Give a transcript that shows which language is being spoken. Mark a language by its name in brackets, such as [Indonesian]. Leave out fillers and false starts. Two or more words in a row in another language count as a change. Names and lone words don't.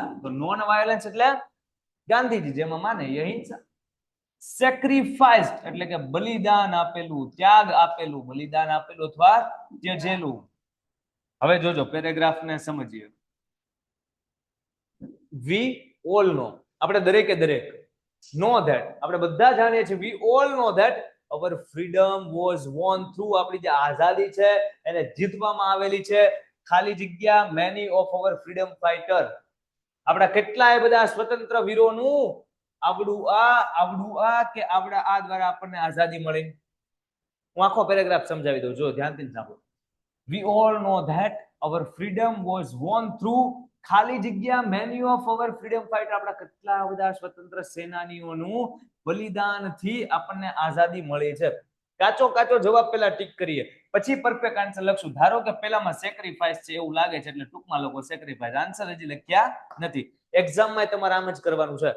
[Gujarati] તો [English] non violence [Gujarati] એટલે ગાંધીજી જેમાં માને એ અહિંસા. સેક્રિફાઈસ એટલે કે બલિદાન આપેલું, ત્યાગ આપેલું, બલિદાન આપેલું અથવા ત્યજેલું. હવે જોજો પેરેગ્રાફ ને સમજીએ. [English] we all know, [Gujarati] આપણે દરેકે દરેક [English] know that, [Gujarati] આપણે બધા જાણીએ છીએ, [English] we all know that our freedom was won through, [Gujarati] આપણી જે આઝાદી છે એને જીતવામાં આવેલી છે. ખાલી જગ્યા [English] many of our freedom fighter, [Gujarati] આપણા કેટલાય બધા સ્વતંત્ર વીરોનું આવડું આ કે આવડા આ દ્વારા આપણને આઝાદી મળી. હું આખો પેરેગ્રાફ સમજાવી દઉં, જો ધ્યાનથી સાંભળો. [English] we all know that our freedom was won through [Gujarati] ખાલી જગ્યા [English] many of our freedom fighter, [Gujarati] આપણા કેટલા બધા સ્વતંત્ર સેનાનીઓનું બલિદાનથી આપણને આઝાદી મળી છે. કાચો જવાબ પહેલા ટીક કરીએ પછી [English] perfect answer [Gujarati] લખશું. ધારો કે પહેલામાં સેક્રિફાઈસ છે એવું લાગે છે એટલે ટૂંકમાં લોકો સેક્રિફાઈસ, આન્સર હજી લખ્યા નથી. એક્ઝામમાં તમારે આમ જ કરવાનું છે.